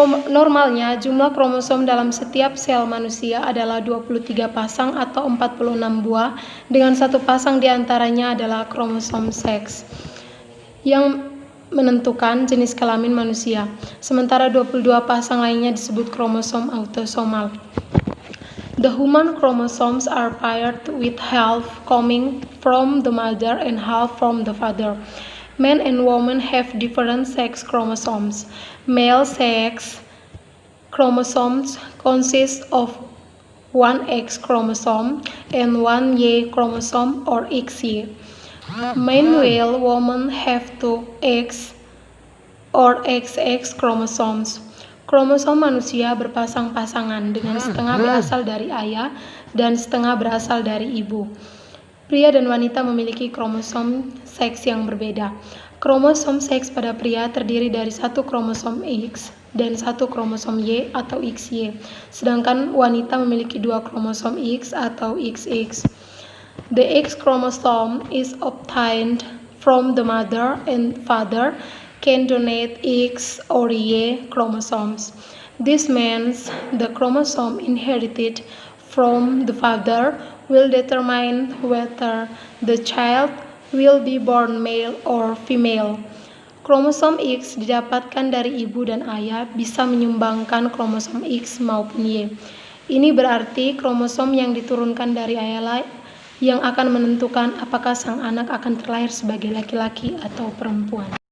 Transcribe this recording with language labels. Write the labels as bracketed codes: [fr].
[id] Normalnya, jumlah kromosom dalam setiap sel manusia adalah 23 pasang atau 46 buah, dengan satu pasang diantaranya adalah kromosom seks yang menentukan jenis kelamin manusia, sementara 22 pasang lainnya disebut kromosom autosomal. [en] The human chromosomes are paired with half coming from the mother and half from the father. Men and women have different sex chromosomes. Male sex chromosomes consist of one X chromosome and one Y chromosome or XY. Meanwhile, women have two X or XX chromosomes. [id] Kromosom manusia berpasang-pasangan dengan setengah berasal dari ayah dan setengah berasal dari ibu. Pria dan wanita memiliki kromosom seks yang berbeda. Kromosom seks pada pria terdiri dari satu kromosom X dan satu kromosom Y atau XY, sedangkan wanita memiliki dua kromosom X atau XX. [en] The X chromosome is obtained from the mother and father can donate X or Y chromosomes. This means the chromosome inherited from the father will determine whether the child will be born male or female. [id] Kromosom X didapatkan dari ibu dan ayah bisa menyumbangkan kromosom X maupun Y. Ini berarti kromosom yang diturunkan dari ayah yang akan menentukan apakah sang anak akan terlahir sebagai laki-laki atau perempuan.